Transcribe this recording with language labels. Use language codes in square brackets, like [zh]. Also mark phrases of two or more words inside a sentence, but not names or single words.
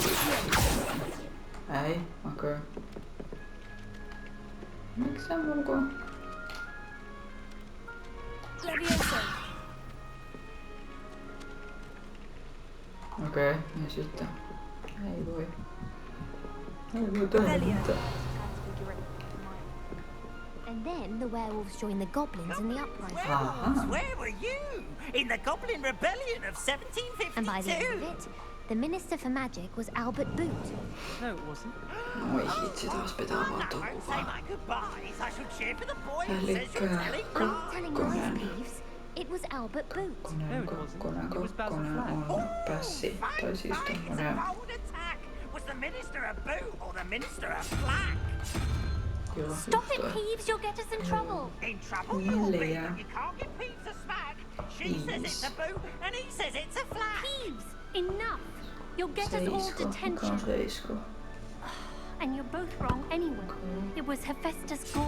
[fi] Ei, okei. Miksi sä mulko? Okei, ja sitten... Ei voi. Ei voi tehdä mitään. [en] And then the werewolves joined the goblins in the uprising. Werewolves? Where were you? In the Goblin Rebellion of 1752? And by the end of it, the Minister for Magic was Albert Boot. No, it wasn't. [fi] Oi hitsi, taas pitää avaa tuon [en] Don't say [fi] kuvaa. [en] my goodbyes. I shall cheer for the boy who says you're telling Telling lies. lies, Peeves. It was Albert Boot. [fi] Kakkonen on pässi. Tai siis tommonen... [en] Bold attack. Was the Minister a boot or the Minister a flack? [fi] Joo, [en] Stop it, Peeves, you'll get us in trouble. In trouble you'll be, [fi] Neljä. [en] but you can't give Peeves a smack. She says it's a boot and he says it's a flack. Peeves, enough. You'll get us all [fi] Seisko. Mikä on [en] detention. [fi] seisko? [en] And you're both wrong anyway. It was Hephaestus Gore.